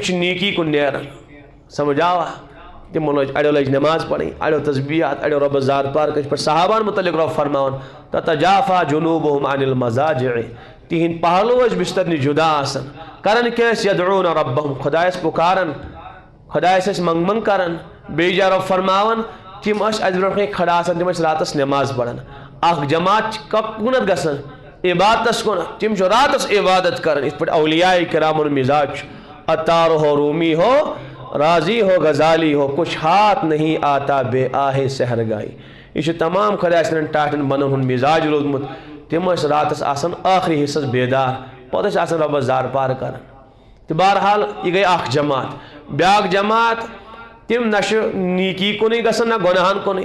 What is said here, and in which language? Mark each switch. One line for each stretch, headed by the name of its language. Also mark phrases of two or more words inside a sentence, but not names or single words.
Kashmiri: چھِ نیکی کُن نیران سمجھ آوا تِمو لٲج اڑیو لٲج نٮ۪ماز پرٕنۍ اڑیو تسبیحات اڑیو رۄبس زار پار کٔرِتھ پٲٹھۍ صحابہن متعلق رۄب فرماوان
Arabic: تتجافا جنوبہم عن المضاجع
Kashmiri: تِہنٛدۍ پہلو ٲسۍ بستر نِش جدا آسان کران کیٛاہ ٲسۍ
Arabic: یدعون ربہم
Kashmiri: خۄدایس پُکاران خۄدایس ٲسۍ منٛگ منٛگ کران بیٚیہِ جایہِ رۄب فرماوان تِم ٲسۍ اَسہِ برونٛٹھ کَنۍ کھڑا آسان تِم ٲسۍ راتس نٮ۪ماز پران اکھ جماعت چھِ کُنتھ گژھان عبادتس کُنتھ تِم چھِ راتس عبادت کران یِتھ پٲٹھۍ اولیاء کرامُن مزاج چھُ عطار ہو رومی ہو راضی ہو غزالی ہو
Urdu: کچھ ہاتھ نہیں آتا بے آہے سحرگائی
Kashmiri: یہ چھُ تمام خۄدا سٕنٛدٮ۪ن ٹاٹھٮ۪ن بنن ہُنٛد مزاج روٗدمُت تِم ٲسۍ راتس آسان ٲخری حصس بیدار پتہٕ ٲسۍ آسان رۄبس زار پار کران تہٕ بہرحال یہِ گٔے اکھ جماعت بیاکھ جماعت تم نش نیکی کُنٕے گژھن نہ گۄناہن کُنٕے